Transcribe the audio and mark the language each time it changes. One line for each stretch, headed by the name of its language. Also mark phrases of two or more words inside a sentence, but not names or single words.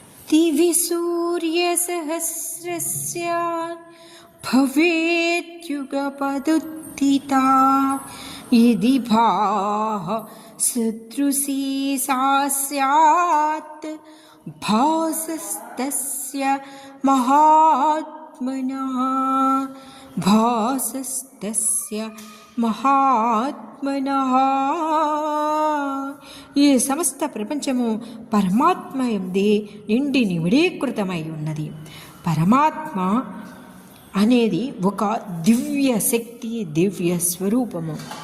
Sanskrit: दिवि सूर्यसहस्रस्य भवेद्युगपदुत्थिता यदि भाः सदृशी सा स्यात् भासस्तस्य महात्मनः भासस्तस्य महात्मनः.
Telugu: ఈ సమస్త ప్రపంచము పరమాత్మ యందే నిండి నివిడీకృతమై ఉన్నది. పరమాత్మ అనేది ఒక దివ్య శక్తి, దివ్య స్వరూపము.